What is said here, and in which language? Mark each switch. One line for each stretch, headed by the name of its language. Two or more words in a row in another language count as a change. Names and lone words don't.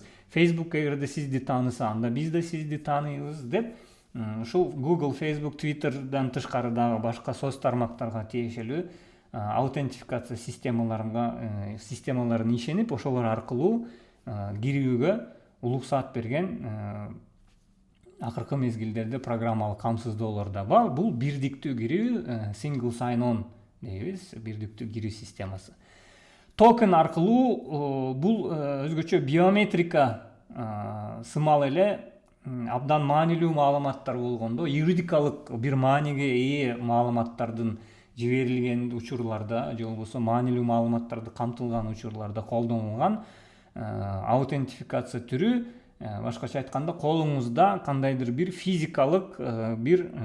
Kyrgyz: Facebook эгерде сизди тааныса, анда биз да сизди тааныйбыз деп ушул Google, Facebook, Twitter'дан тышкары дагы башка соц тармактарга тиешелүү аутентификация системаларын ишенип, ошолор аркылуу кирүүгө уруксаат берген акыркы мезгилдерде программалык камсыздоолор да бар. Бул бирдиктүү кирүү,
English: single sign-on
Kyrgyz: дейбиз, бирдиктүү кирүү системасы. Токен аркылуу бул өзгөчө биометрика сымал эле абдан маанилүү маалыматтар болгондо, юридикалык бир мааниге ээ маалыматтардын жиберилген учурларда же болбосо маанилүү маалыматтарды камтылган учурларда колдонулган аутентификация түрү, башкача айтканда колуңузда кандайдыр бир физикалык бир